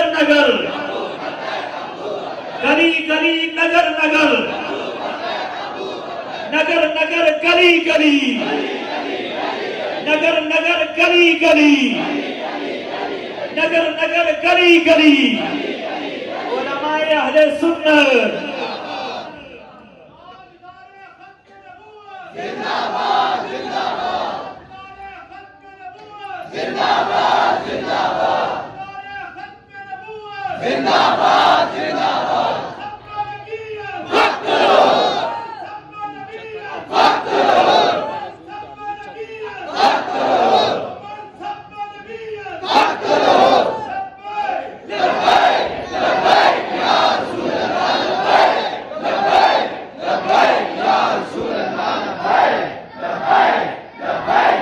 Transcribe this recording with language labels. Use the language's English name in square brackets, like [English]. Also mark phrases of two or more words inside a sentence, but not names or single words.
[Urdu] نگر گلی گلی نگر نگر نگر نگر گلی گلی نگر نگر گلی گلی نگر نگر گلی گلی علماء اہل سنت زندہ باد زندہ باد زندہ باد زندہ باد زندہ باد زندہ باد وقت کرو وقت کرو وقت کرو وقت کرو [Arabic] لبیک لبیک یا رسول اللہ لبیک لبیک یا رسول اللہ لبیک لبیک لبیک